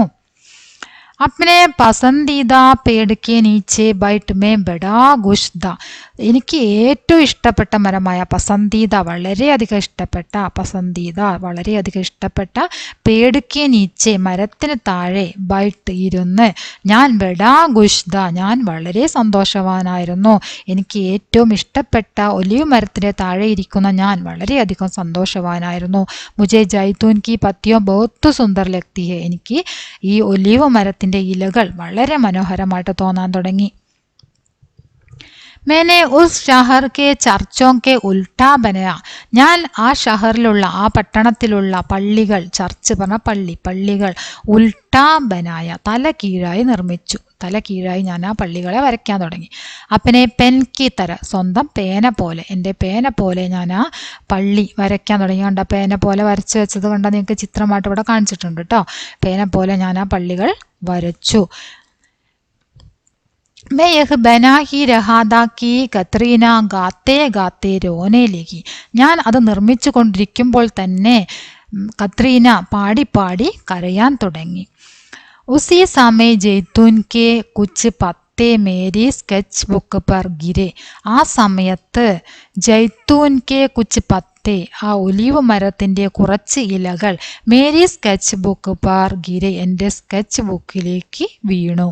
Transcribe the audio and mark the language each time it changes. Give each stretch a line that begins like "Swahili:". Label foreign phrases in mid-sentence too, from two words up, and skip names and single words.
Hindi: अपने पसंदीदा पेड़ के नीचे बैठ मैं बड़ा खुश था,
Malayalam: എനിക്ക് ഏറ്റവും ഇഷ്ടപ്പെട്ട മരമായ പസന്ദീദ, വളരെയധികം ഇഷ്ടപ്പെട്ട, പസന്ദീദ വളരെയധികം ഇഷ്ടപ്പെട്ട,
Hindi: पेड़ के नीचे
Malayalam: മരത്തിന് താഴെ, ബൈട്ട് ഇരുന്ന്, ഞാൻ
Hindi: बड़ा खुश था
Malayalam: ഞാൻ വളരെ സന്തോഷവാനായിരുന്നു. എനിക്ക് ഏറ്റവും ഇഷ്ടപ്പെട്ട ഒലിവ് മരത്തിൻ്റെ താഴെ ഇരിക്കുന്ന ഞാൻ വളരെയധികം സന്തോഷവാനായിരുന്നു.
Hindi: मुझे जैतून की पत्तियां बहुत सुंदर लगती हैं,
Malayalam: എനിക്ക് ഈ ഒലിവ് മരത്തിൻ്റെ ഇലകൾ വളരെ മനോഹരമായിട്ട് തോന്നാൻ തുടങ്ങി.
Hindi: मैंने उस शहर के चर्चों के उल्टा बनाया,
Malayalam: ഞാൻ ആ ഷഹറിലുള്ള, ആ പട്ടണത്തിലുള്ള പള്ളികൾ, ചർച്ച് പറഞ്ഞ പള്ളി, പള്ളികൾ,
Hindi: उल्टा बनाया
Malayalam: തല കീഴായി നിർമ്മിച്ചു, തല കീഴായി ഞാൻ ആ പള്ളികളെ വരയ്ക്കാൻ തുടങ്ങി.
Hindi: अपने पेन की तरह,
Malayalam: സ്വന്തം പേന പോലെ, എൻ്റെ പേന പോലെ ഞാൻ ആ പള്ളി വരയ്ക്കാൻ തുടങ്ങി. കണ്ട പേന പോലെ വരച്ച് വെച്ചത് കണ്ട നിങ്ങൾക്ക് ചിത്രമായിട്ട് ഇവിടെ കാണിച്ചിട്ടുണ്ട് കേട്ടോ. പേന പോലെ ഞാൻ ആ പള്ളികൾ വരച്ചു.
Hindi: मैं यह बना ही रहा था कि कैटरीना गाते गाते रोने लगी,
Malayalam: ഞാൻ അത് നിർമ്മിച്ചു കൊണ്ടിരിക്കുമ്പോൾ തന്നെ കത്രീന പാടി പാടി കരയാൻ തുടങ്ങി.
Hindi: उसी समय जैतून के कुछ पत्ते मेरी स्केच बुक पर गिरे,
Malayalam: ആ സമയത്ത്
Hindi: जैतून के कुछ पत्ते,
Malayalam: ആ ഒലിവ് മരത്തിൻ്റെ കുറച്ച് ഇലകൾ,
Hindi: मेरी स्केच बुक पर गिरे
Malayalam: എൻ്റെ സ്കെച്ച് ബുക്കിലേക്ക് വീണു.